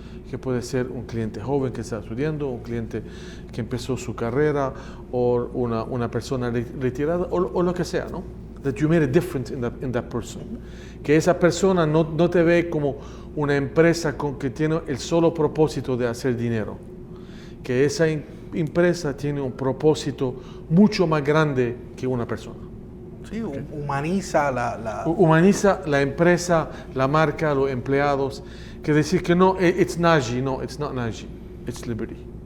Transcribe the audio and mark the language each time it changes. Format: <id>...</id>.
<es>Que puede ser un cliente joven que está estudiando, un cliente que empezó su carrera, o una persona retirada, o lo que sea, ¿no?</es> <en>That you made a difference in that person.</en> <es>Que esa persona no te ve como una empresa que tiene el solo propósito de hacer dinero. Que esa empresa tiene un propósito mucho más grande que una persona. Sí, humaniza humaniza la empresa, la marca, los empleados. Que decir que no,</es> <en>it's Naji,</en> <es>no,</es> <en>it's not Naji, it's Liberty.</en>